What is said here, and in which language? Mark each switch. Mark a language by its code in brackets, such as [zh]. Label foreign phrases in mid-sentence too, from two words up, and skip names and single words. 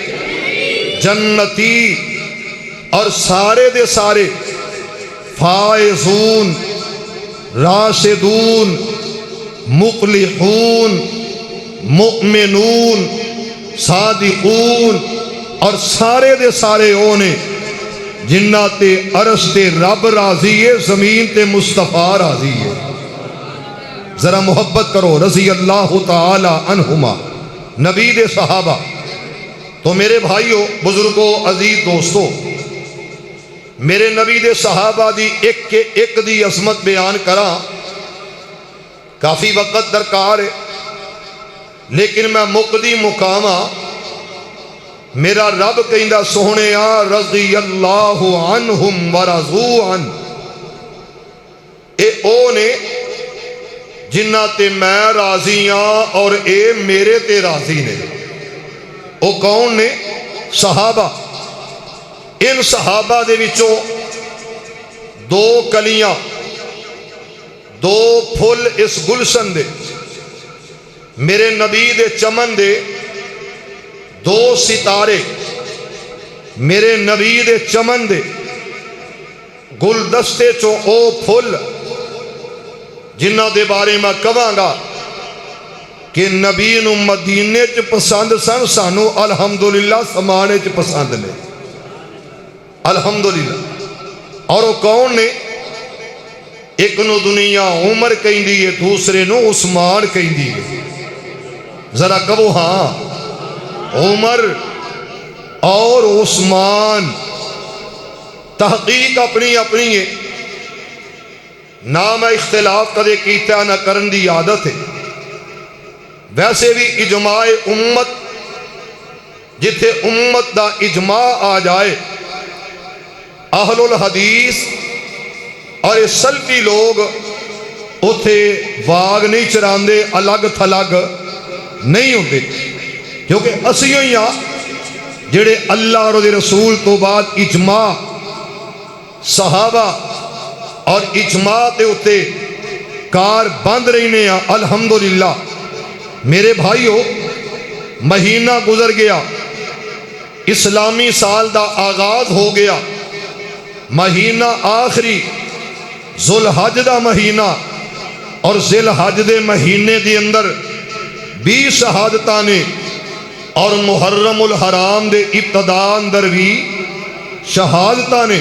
[pa] جنتی. اور سارے دے سارے فائزون، راشدون، مقلحون، مؤمنون، صادقون، اور سارے دے سارے اونے جنہ تے عرش تے رب راضی ہے، زمین تے مصطفیٰ راضی ہے. ذرا محبت کرو. [ar] رضی اللہ تعالی عنہما، [pa] نبی دے صحابہ. تو میرے بھائیو، بزرگوں، عزیز دوستو، میرے نبی دے صحابہ دی ایک کے ایک دی عظمت بیان کراں، کافی وقت درکار ہے، لیکن میں مقدی مقامہ میرا رب کہندا سونیا [ar] رضی اللہ عنہم ورضوا عنہ. [pa] اے او نے جنہ تے میں راضی ہاں اور اے میرے تے راضی نے. او کون نے؟ صحابہ. ان صحابہ دے وچوں دو کلیاں، دو پھل اس گلشن دے، میرے نبی دے چمن دے دو ستارے، میرے نبی دے چمن دے گلدستے چوں او پھل جنہ دے بارے میں کہاں گا کہ نبی نو مدینے چ پسند سن، سانو الحمدللہ سمانے چ پسند نے. الحمدللہ. اور وہ کون نے؟ ایک نو دنیا عمر کہندی ہے، دوسرے نو عثمان کہندی ہے. ذرا کہو ہاں. عمر اور عثمان. تحقیق اپنی اپنی ہے، نہ میں اختلاف کدے کیتا نہ کرن دی عادت ہے. ویسے بھی اجماع امت، جتھے امت دا اجماع آ جائے، اہل الحدیث اور سلفی لوگ اتھے واگ نہیں چراندے، الگ تھلگ نہیں ہوتے. کیونکہ اسیوں ہی جڑے اللہ اور رسول تو بعد اجماع صحابہ اور اجماع تے اتے کار بند رہنے ہیں. الحمدللہ. میرے بھائیو، مہینہ گزر گیا، اسلامی سال دا آغاز ہو گیا. مہینہ آخری ذوالحج دا مہینہ، اور ذوالحج دے مہینے دے اندر 20 شہادتاں نے، اور محرم الحرام دے ابتدا اندر بھی شہادتاں نے.